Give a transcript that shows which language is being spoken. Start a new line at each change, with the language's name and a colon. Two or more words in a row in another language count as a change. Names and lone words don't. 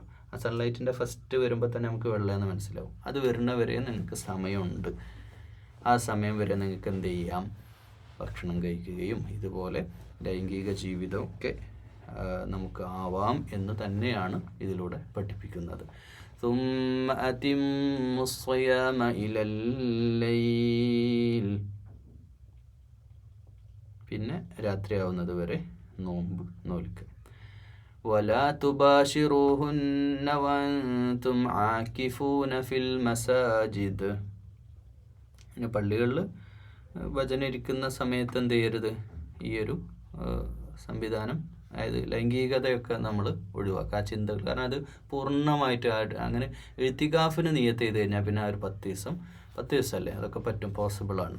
Malayalam: ആ സൺലൈറ്റിൻ്റെ ഫസ്റ്റ് വരുമ്പോൾ തന്നെ നമുക്ക് വെള്ളയെന്ന് മനസ്സിലാവും. അത് വരുന്ന വരെ നിങ്ങൾക്ക് സമയമുണ്ട്. ആ സമയം വരെ നിങ്ങൾക്ക് എന്ത് ചെയ്യാം, ഭക്ഷണം കഴിക്കുകയും ഇതുപോലെ ലൈംഗിക ജീവിതമൊക്കെ നമുക്ക് ആവാം എന്ന് തന്നെയാണ് ഇതിലൂടെ പഠിപ്പിക്കുന്നത്.
Arabic: ثم أتموا الصيام إلى الليل.
Malayalam: പിന്നെ രാത്രിയാവുന്നത് വരെ നോമ്പ് നോൽക്കുക.
Arabic: ولا تباشروهن وأنتم عاكفون في المساجد.
Malayalam: പിന്നെ പള്ളികളിൽ വചനം ഇരിക്കുന്ന സമയത്ത് എന്ത് ചെയ്യരുത്, ഈ ഒരു സംവിധാനം, അതായത് ലൈംഗികതയൊക്കെ നമ്മൾ ഒഴിവാക്കുക, ആ ചിന്തകൾ. കാരണം അത് പൂർണ്ണമായിട്ട് അങ്ങനെ ഇഴ്തികാഫിന് നിയത്ത് ചെയ്ത് കഴിഞ്ഞാൽ പിന്നെ ആ ഒരു 10 ദിവസമല്ലേ, അതൊക്കെ പറ്റും, പോസിബിളാണ്.